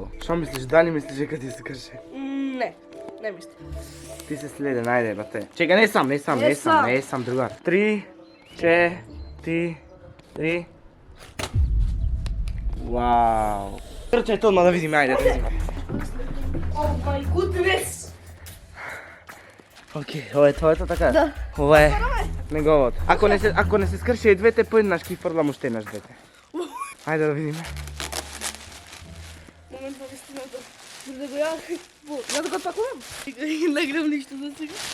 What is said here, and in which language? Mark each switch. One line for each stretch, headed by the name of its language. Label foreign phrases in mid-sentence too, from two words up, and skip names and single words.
Macedonian: Що мислиш, Дани мислиш дека ти се крши? Не мислам. Ти се следен, ајде, брате. Чека, не сам, другар. 3, 4, 3. Вау. Трчај тоа, да видиме, ајде, да видиме.
English: Oh my goodness!
Macedonian: Океј, ова е твоето така? Да. Ова е неговото. Ако не се скрши и двете, поеднаш ки фрлам уште еднаш двете. Ајде да видиме. Момент на вистината. Да го ја... Ја да го пакувам. И не гледам ништо за сега.